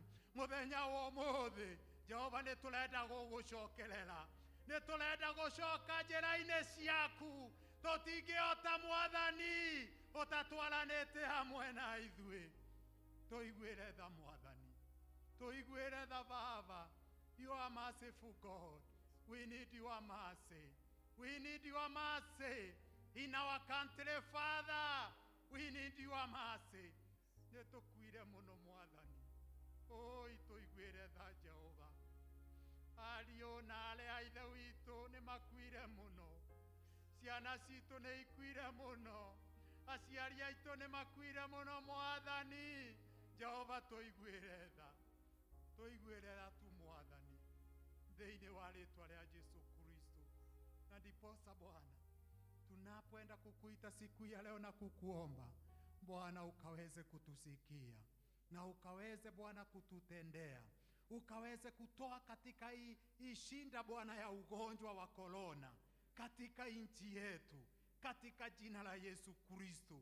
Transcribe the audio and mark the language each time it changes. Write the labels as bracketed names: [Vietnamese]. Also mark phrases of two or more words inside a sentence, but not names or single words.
[Kikuyu] Muthenya wa umuthi Jehova ni turenda gugucokerera, ni turenda gucoka njira-ini ciaku, tutingihota Mwathani utatwaranite hamwe na ithui. Tuiguire tha Mwathani, tuiguire tha Baba. [English] You are merciful God. We need your mercy. We need your mercy in our country, Father. We need your mercy. [Kikuyu] Netukwire muno Mwathani. Oh, ituiguire tha Jehova. Ario na ale aithe witu ni makwire muno. Ciana citu ni ikwire muno. Aciari aitu ni makwire muno Mwathani. Jehova tuiguire tha. Tuiguire tha tu Mwathani. Thiini wa ritwa ria Jesu Kristo. [Swahili] Na ndiposa Bwana tunapoenda kukuita siku ya leo na kukuomba Bwana ukaweze kutusikia na ukaweze Bwana kututendea, ukaweze kutoa katika hii shinda Bwana ya ugonjwa wa korona katika nchi yetu, katika jina la Yesu Kristo.